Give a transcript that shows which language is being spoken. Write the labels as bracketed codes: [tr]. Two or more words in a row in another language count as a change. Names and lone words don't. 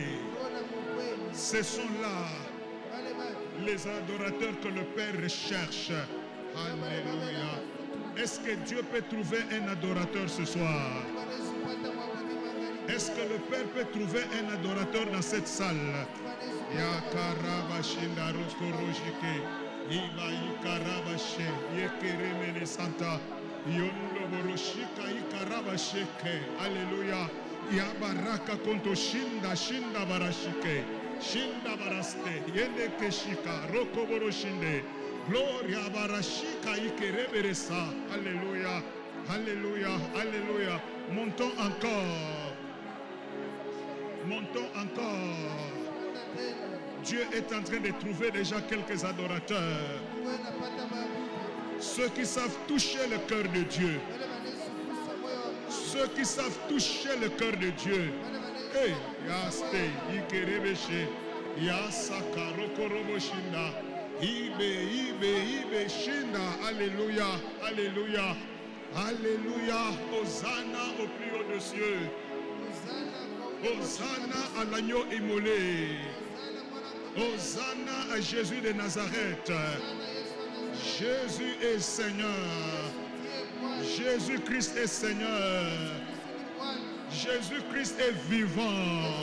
[fr] Ce sont là les adorateurs que le Père recherche. Alléluia. Est-ce que Dieu peut trouver un adorateur ce soir? Est-ce que le Père peut trouver un adorateur dans cette salle? Yakarabashinda rokorojike, Ibayikarabashe, Yekeremene Santa, Yondoboroshika Ikarabasheke, Alléluia. Yabaraka konto shinda barashike, shinda baraste, Yendekeshika, Rokoboroshinde, Gloria barashika Ikereberesa, Alléluia, Alléluia, Alléluia. Montons encore. Montons encore. Dieu est en train de trouver déjà quelques adorateurs. Ceux qui savent toucher le cœur de Dieu. Ceux qui savent toucher le cœur de Dieu. Hey, Yaste, Ikerebeshe, Yasaka, Rokoroboshinda, Ibe, Shinda, Alléluia, Alléluia, Alléluia, Hosanna au plus haut des cieux. Hosanna à l'agneau immolé. Hosanna à Jésus de Nazareth. Jésus est Seigneur. Jésus-Christ est Seigneur. Jésus-Christ est vivant.